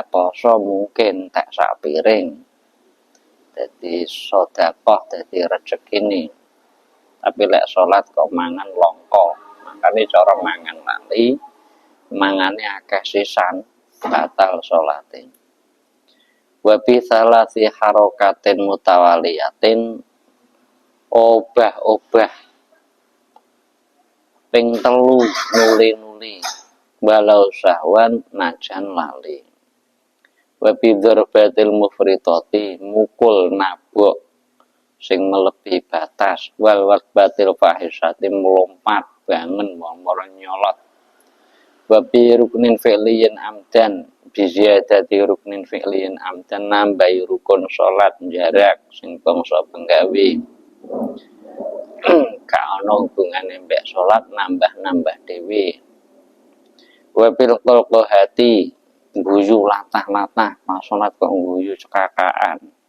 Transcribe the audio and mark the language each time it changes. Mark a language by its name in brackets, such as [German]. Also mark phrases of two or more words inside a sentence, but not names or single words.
[Javanese] poso mungkin tak sak piring dadi sedekah dadi rezekine tapi lek salat kok mangan langka makane cara mangan lali mangane akeh sisan batal salate [Arabic] وبثلاث حركات متواليات [Javanese] obah-obah ping 3 nuli-nuli [Arabic] ولو سهوا [Javanese] najan lali [Arabic] وبالضربة المفرطة [Javanese] mukul nabok sing [Indonesian] melebihi batas [Arabic] والوثبة الفاحشة [Javanese] melompat bangen momor nyolot [Arabic] وبركن فعلي عمدا بزيادة ركن فعلي عمدا [Javanese] nambahi rukun salat jarak sing bangsa penggawe ka ana hubungane mbek salat nambah-nambah dhewe [Arabic] وبالقهقهة [Javanese] guyu latah-latah pas salat kok guyu cekakaan